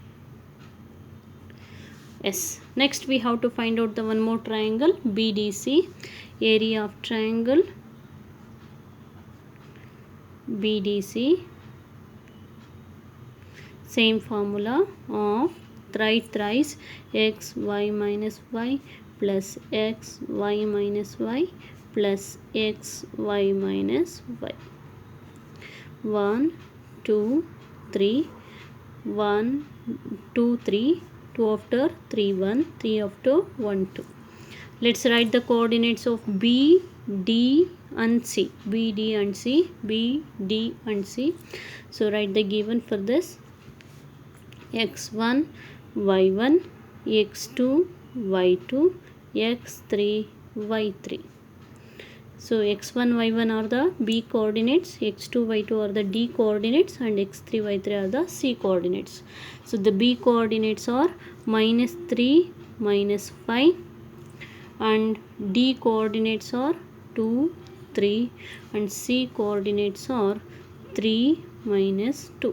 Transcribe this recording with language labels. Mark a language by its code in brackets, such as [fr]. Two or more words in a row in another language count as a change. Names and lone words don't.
[en] Yes, next we have to find out the one more triangle BDC. Area of triangle BDC, same formula of thrice x y minus y plus x y minus y plus x y minus y. 1 2 3 1 2 3 2 after 3 1 3 after 1 2. Let's write the coordinates of B, D and C. B, D and C. B, D and C. So write the given for this. x1 y1 x2 y2 x3 y3. So x1 y1 are the B coordinates, x2 y2 are the D coordinates and x3 y3 are the C coordinates. So the B coordinates are minus 3 minus 5 and D coordinates are 2 3 and C coordinates are 3 minus 2.